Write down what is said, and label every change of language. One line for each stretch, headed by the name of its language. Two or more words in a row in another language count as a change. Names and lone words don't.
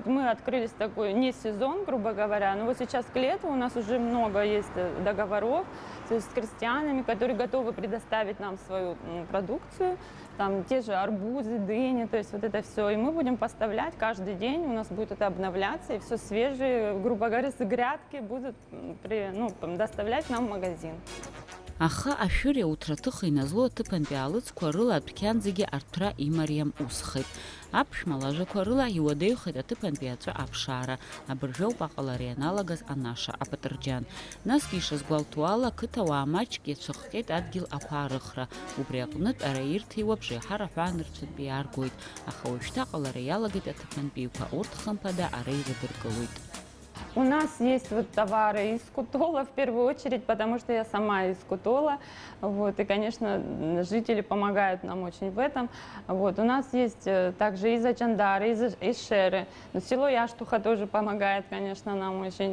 Russian: Мы открылись такой не сезон, грубо говоря, но вот сейчас к лету у нас уже много есть договоров, то есть с крестьянами, которые готовы предоставить нам свою продукцию, там те же арбузы, дыни, то есть вот это все. И мы будем поставлять каждый день, у нас будет это обновляться, и все свежие, грубо говоря, с грядки будут доставлять нам в магазин.
Abkhazian: Аха ашәыри ауҭраҭыхи назло аҭыԥантәи аалыҵқәа рыла адәқьан зегьы арҭәра имариам усхеит. Аԥшәма лажәақәа рыла иуадаҩхеит аҭыԥантәи аҵәы аԥшаара, абыржәоуп аҟалара ианалагаз анаша апатырџьан. Насгьы ишазгәалҭо ала ақыҭауаа маҷк иацәыхҟьеит адгьыл ақәаарыхра. Убри аҟнытә ара ирҭиуа абжеиҳара ҳәаанырцәынтәи иааргоит, аха уажәшьҭа аҟалара иалагеит аҭыԥантәиқәа, урҭ хымԥада ара ирыдыркылоит.
Russian: У нас есть вот товары из Кутола в первую очередь, потому что я сама из Кутола. Вот, и, конечно, жители помогают нам очень в этом. Вот, у нас есть также из Ачандары, из Шеры. Но село Яштуха тоже помогает, конечно, нам очень.